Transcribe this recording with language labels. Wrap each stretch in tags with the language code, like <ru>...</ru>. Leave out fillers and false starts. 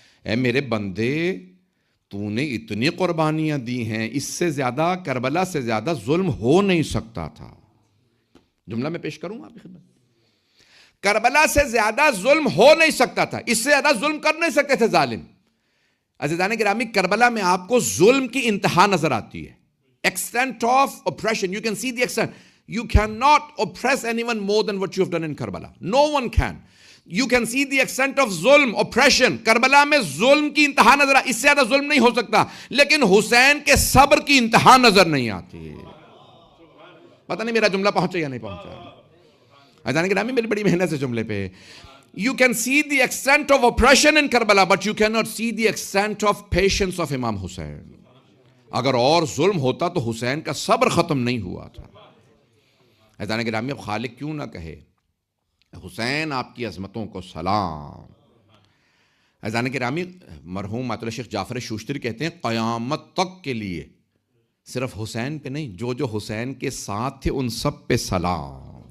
<ur>اے میرے بندے تو نے اتنی قربانیاں دی ہیں، اس سے زیادہ کربلا سے زیادہ ظلم ہو نہیں سکتا تھا. جملہ میں پیش کروں آپ کی خدمت. کربلا سے زیادہ ظلم ہو نہیں سکتا تھا، اس سے زیادہ ظلم کر نہیں سکتے تھے ظالم. عزیزان گرامی، کربلا میں آپ کو ظلم کی انتہا نظر آتی ہے.</ur> <en>Extent of oppression, you can see the extent. You cannot oppress anyone more than what you have done in Karbala. No one can. You can see the extent of ظلم, oppression.</en> <ur>کربلا میں ظلم کی انتہا نظر آتی، اس سے زیادہ ظلم نہیں ہو سکتا. لیکن حسین کے صبر کی انتہا نظر نہیں آتی. پتہ نہیں میرا جملہ پہنچا یا نہیں پہنچا. عزیزان گرامی میری بڑی محنت سے جملے پہ.</ur> <en>You can see the extent of oppression in Karbala, but you cannot see the extent of patience of Imam Hussein.</en> <ur>اگر اور ظلم ہوتا تو حسین کا صبر ختم نہیں ہوا تھا. عزیزان گرامی، اب خالق کیوں نہ کہے حسین آپ کی عظمتوں کو سلام. عزیزان گرامی، مرحوم آیت اللہ شیخ جعفر شوشتری کہتے ہیں قیامت تک کے لیے صرف حسین پہ نہیں، جو حسین کے ساتھ تھے ان سب پہ سلام.</ur>